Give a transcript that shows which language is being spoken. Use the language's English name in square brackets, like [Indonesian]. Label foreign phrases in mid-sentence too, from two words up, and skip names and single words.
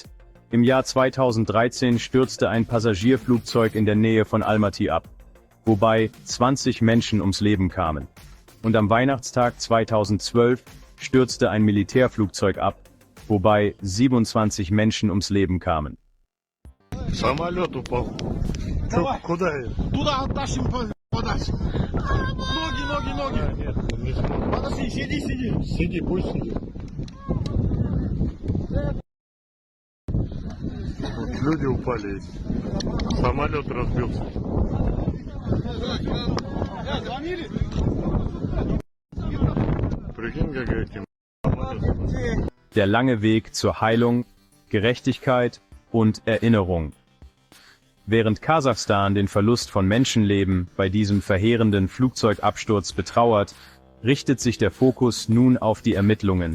[German] Im Jahr 2013 stürzte ein Passagierflugzeug in der Nähe von Almaty ab, wobei 20 Menschen ums Leben kamen. Und am Weihnachtstag 2012 stürzte ein Militärflugzeug ab, wobei 27 Menschen ums Leben kamen. [Russian] Самолет упал. Куда я? Туда оттащим подальше. Ноги. Нет, не смогу. Подожди, сиди. Сиди, пусть сидит. Тут люди упали. Самолет разбился. Звонили? [German] Der lange Weg zur Heilung, Gerechtigkeit und Erinnerung. Während Kasachstan den Verlust von Menschenleben bei diesem verheerenden Flugzeugabsturz betrauert, richtet sich der Fokus nun auf die Ermittlungen.